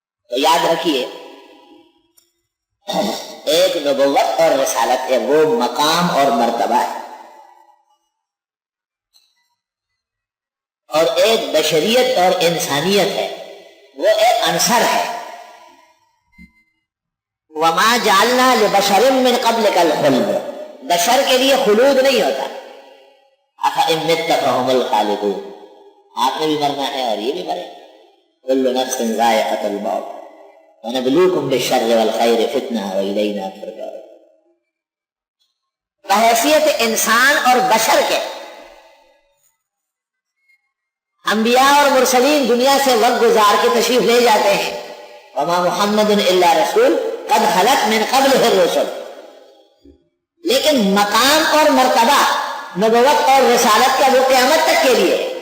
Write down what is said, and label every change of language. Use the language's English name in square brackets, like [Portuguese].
[Urdu] تو یاد رکھیے ایک نبوت اور رسالت ہے، وہ مقام اور مرتبہ ہے، اور ایک بشریت اور انسانیت ہے، وہ ایک عنصر ہے. [Arabic] وما جعلنا لبشر من قبلک الخلد، [Urdu] بشر کے لیے خلود نہیں ہوتا. [Arabic] افإن مت فهم الخالدون، [Urdu] آپ نے بھی مرنا ہے اور یہ بھی مرے. [Arabic] كل نفس ذائقة الموت ونبلوكم بالشر والخير فتنة وإلينا ترجعون. [Urdu] بحیثیت انسان اور بشر کے انبیاء اور مرسلین دنیا سے وقت گزار کے تشریف لے جاتے ہیں. [Arabic] وما محمد الا رسول قد خلت من قبلہ الرسل، [Urdu] لیکن مقام اور مرتبہ نبوت اور رسالت کا وہ قیامت تک کے لیے.